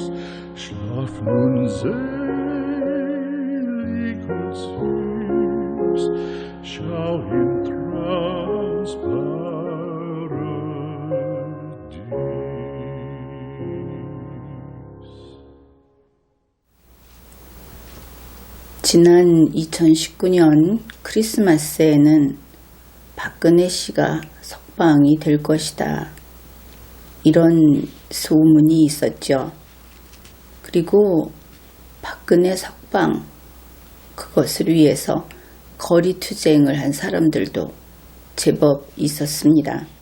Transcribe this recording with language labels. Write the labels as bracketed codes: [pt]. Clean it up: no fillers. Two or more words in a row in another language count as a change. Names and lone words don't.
[de] Schlaf nun selig und süß, schau im Traums Paradies. [ko] 지난 2019년 크리스마스에는 박근혜 씨가 석방이 될 것이다. 이런 소문이 있었죠. 그리고 박근혜 석방, 그것을 위해서 거리투쟁을 한 사람들도 제법 있었습니다.